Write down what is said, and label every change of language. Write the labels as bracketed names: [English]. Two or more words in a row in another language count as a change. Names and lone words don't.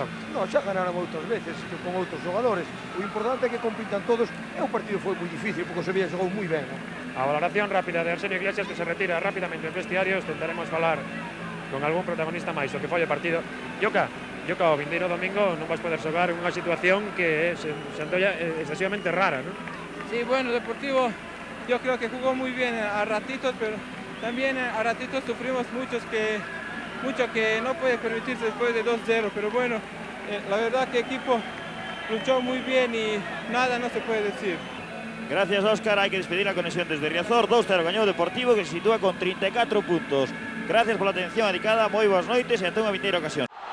[Galician] No, xa ganaron outras veces que con outros xogadores. O importante é que compitan todos e o partido foi moi difícil porque o Sevilla xogou moi ben. A valoración rápida de Arsenio Iglesias, que se retira rápidamente dos vestiarios. Tentaremos falar con algún protagonista máis o que foi o partido. Yoka, o vindeiro domingo non vas poder xogar en unha situación que se antolla excesivamente rara, ¿no? [Spanish] Sí, bueno, Deportivo yo creo que jugó muy bien a ratitos, pero también a ratitos sufrimos mucho que no puede permitirse después de 2-0, pero bueno, la verdad que el equipo luchó muy bien y nada no se puede decir. Gracias, Óscar. [Galician] Hai que despedir a conexión desde Riazor. 2-0 gañou o Deportivo, que se sitúa con 34 puntos. Gracias pola atención dedicada, moi boas noites e ata unha vindeira ocasión.